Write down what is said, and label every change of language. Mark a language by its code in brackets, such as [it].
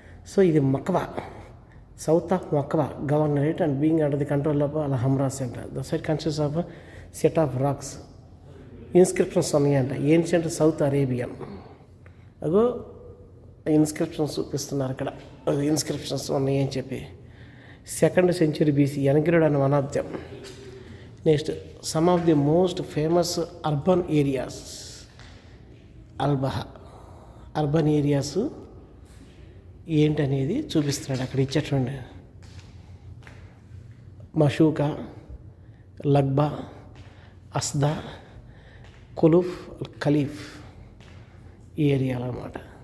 [en] So ఇది Maqwa, south of Maqwa governorate and being under the control of Al Hamra centre. The site consist of set of rocks. Inscriptions ఉన్నాయంట ancient south Arabian. [te] అగో inscriptions చూపిస్తున్నారు అక్కడ. Inscriptions ఉన్నాయి అని చెప్పి. [en] 2nd century BC, Yangirid and one of them. Next, some of the most famous urban areas. [te] అల్బాహా urban areas ఏంటనేది చూపిస్తున్నాడు అక్కడ ఇచ్చేటండి. మషూకా, లగ్బా, అస్దా, కులుఫ్, ఖలీఫ్ ఈ ఏరియాలు అన్నమాట.